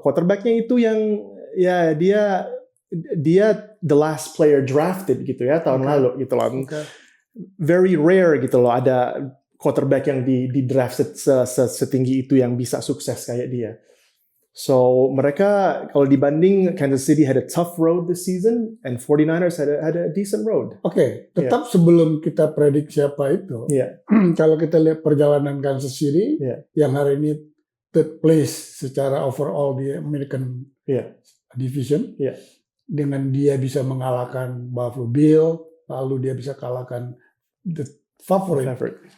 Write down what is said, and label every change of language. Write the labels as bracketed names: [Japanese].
[Indonesian] Quarterback-nya itu yang ya dia the last player drafted gitu ya tahun lalu gitu loh. Very rare gitu loh ada quarterback yang di draft setinggi itu yang bisa sukses kayak dia. [English] So mereka kalau dibanding Kansas City had a tough road this season and 49ers had a decent road. [Indonesian] Oke, tetap sebelum kita prediksi siapa itu, kalau kita lihat perjalanan Kansas City yang hari ini third place secara overall di American Division, dengan dia bisa mengalahkan Buffalo Bill, lalu dia bisa kalahkan the favorite.